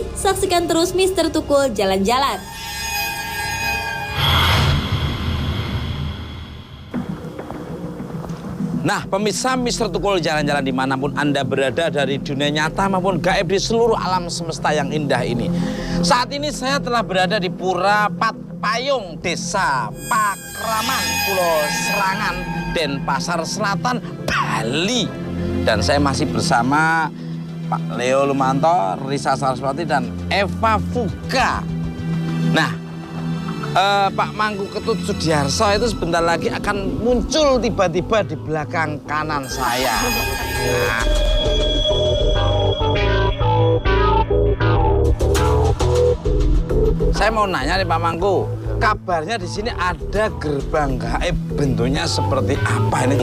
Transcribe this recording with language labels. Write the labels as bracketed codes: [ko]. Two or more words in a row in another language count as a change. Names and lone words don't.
[id] Saksikan terus Misteri Tukul Jalan-Jalan. Nah, pemirsa Mr. Tukul Jalan-Jalan dimanapun Anda berada dari dunia nyata maupun gaib di seluruh alam semesta yang indah ini. Saat ini saya telah berada di Pura Patpayung, Desa Pakraman, Pulau Serangan, Denpasar Selatan, Bali. Dan saya masih bersama Pak Leo Lumanto, Risa Saraswati, dan Eva Fuga. Nah, Pak Mangku Ketut Sudiarso itu sebentar lagi akan muncul tiba-tiba di belakang kanan saya. Nah. Saya mau nanya nih Pak Mangku, kabarnya di sini ada gerbang gaib, bentuknya seperti apa ini?